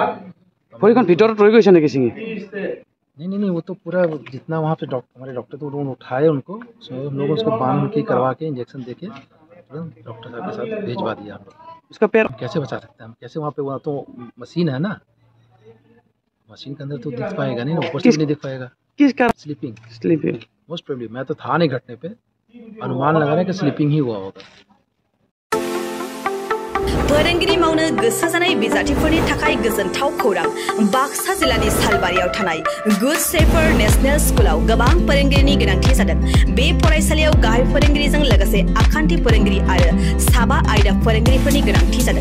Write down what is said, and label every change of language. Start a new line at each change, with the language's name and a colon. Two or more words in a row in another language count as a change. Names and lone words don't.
Hindi: नहीं, वो तो पूरा जितना वहाँ पे हमारे डॉक्टर तो उन्होंने उठाए उनको, हम लोग उसको बांध के करवा के इंजेक्शन देके डॉक्टर साहब के साथ भेजवा दिया हम लोग। उसका पैर कैसे बचा सकते हैं हम? कैसे वहाँ पे, वहाँ तो मशीन है ना, मशीन के अंदर तो दिख पाएगा नहीं ना, ऊपर से नहीं दिख पाएगा। किस कारण?
English: sleeping most probably.
Hindi: मैं तो था नहीं घटने पे, अनुमान लगा रहे हैं कि स्लीपिंग ही हुआ होगा।
Bodo: फोरोंगिरि मावनो गोसो जानाय बिजाथिफोरनि थाखाय गोजोनथाव खौरां। बाक्सा जिल्लानि सालबारियाव थानाय गुड शेफार्ड नेशनेल स्कुलाव गोबां फोरोंगिरिनि गोनांथि जादों। बे फरायसालियाव गाहाय फोरोंगिरिजों लोगोसे आखान्थि फोरोंगिरि आरो साबा आयदा फोरोंगिरिफोरनि गोनांथि जादों।